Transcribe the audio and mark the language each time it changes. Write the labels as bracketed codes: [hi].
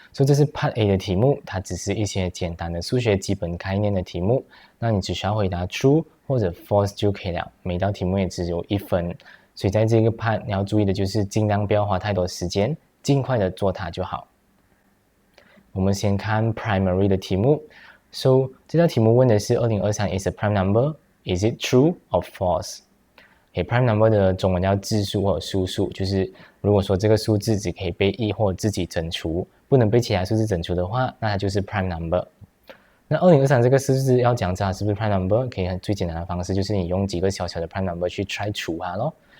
[zh] 所以这是 Part A 的题目，它只是一些简单的数学基本概念的题目，那你只需要回答 True 或者 False 就可以了，每道题目也只有1分。所以在这个 part 你要注意的就是尽量不要花太多时间，尽快的做它就好。我们先看 primary 的题目。 [en] So [zh] 这道题目问的是 [en] 2023 is a prime number, is it true or false? [zh] prime number 的中文叫质数或者素数，就是如果说这个数字只可以被1或自己整除，不能被其他数字整除的话，那它就是 prime number。那2023这个数字要讲它是不是 prime number， 可以最简单的方式就是你用几个小小的 prime number 去 try 除它咯。